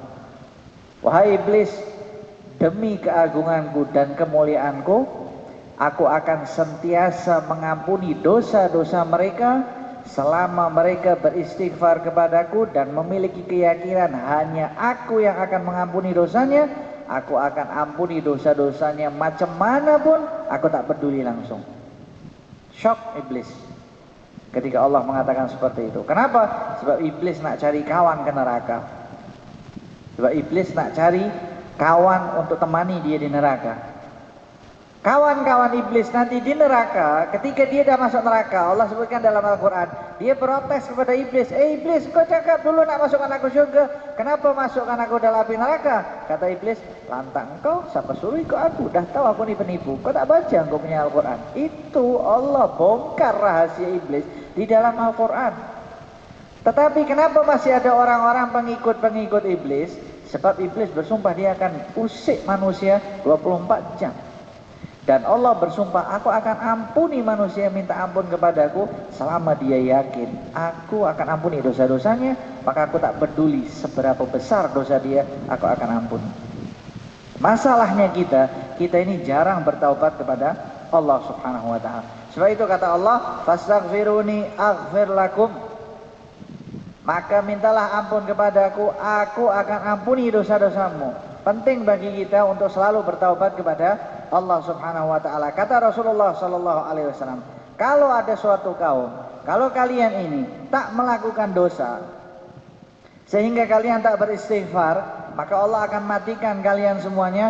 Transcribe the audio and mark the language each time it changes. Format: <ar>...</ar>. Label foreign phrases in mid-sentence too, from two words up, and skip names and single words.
<ms>Wahai iblis, demi keagunganku dan kemuliaanku, aku akan sentiasa mengampuni dosa-dosa mereka selama mereka beristighfar kepadaku dan memiliki keyakinan hanya aku yang akan mengampuni dosanya. Aku akan ampuni dosa-dosanya macam mana pun, aku tak peduli langsung. Shock iblis ketika Allah mengatakan seperti itu. Kenapa? Sebab iblis nak cari kawan ke neraka. Sebab iblis nak cari kawan untuk temani dia di neraka. Kawan-kawan iblis nanti di neraka, ketika dia dah masuk neraka, Allah sebutkan dalam Al-Quran, dia protes kepada iblis, iblis, kau cakap dulu nak masukkan aku syurga, kenapa masukkan aku dalam api neraka? Kata iblis, lantang kau, siapa suruh ikut aku, dah tahu aku ni penipu, kau tak baca kau punya Al-Quran. Itu Allah bongkar rahasia iblis di dalam Al-Quran. Tetapi kenapa masih ada orang-orang pengikut-pengikut iblis? Sebab iblis bersumpah dia akan usik manusia 24 jam. Dan Allah bersumpah, aku akan ampuni manusia minta ampun kepadaku selama dia yakin aku akan ampuni dosa-dosanya, maka aku tak peduli seberapa besar dosa dia, aku akan ampuni. Masalahnya kita ini jarang bertaubat kepada Allah</ms> <ar>سبحانه وتعالى.</ar> <ms>Sebab itu kata Allah,</ms> <ar>فاستغفروني أغفر لكم.</ar> <ms>Maka mintalah ampun kepadaku, aku akan ampuni dosa-dosamu. Penting bagi kita untuk selalu bertaubat kepada Allah</ms> <ar>سبحانه وتعالى.</ar> <ms>Kata Rasulullah</ms> <ar>صلى الله عليه وسلم,</ar> <ms>kalau ada suatu kaum, kalau kalian ini tak melakukan dosa sehingga kalian tak beristighfar, maka Allah akan matikan kalian semuanya.</ms>